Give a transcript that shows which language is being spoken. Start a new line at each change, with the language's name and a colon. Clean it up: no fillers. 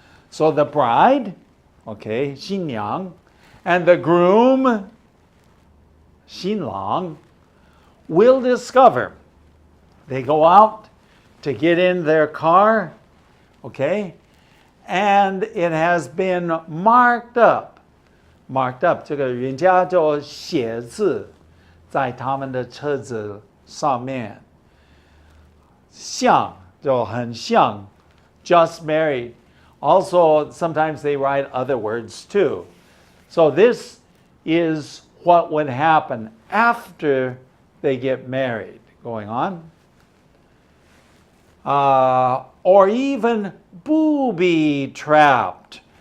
English: So the bride, okay, 新娘, and the groom, 新郎, will discover. They go out to get in their car, okay, and it has been marked up. Marked up,
Chinese: 这个人家就写字在他们的车子上面，像就很像
English: just married. Also, sometimes they write other words too. So this is what would happen after they get married. Going on. Or even booby trapped.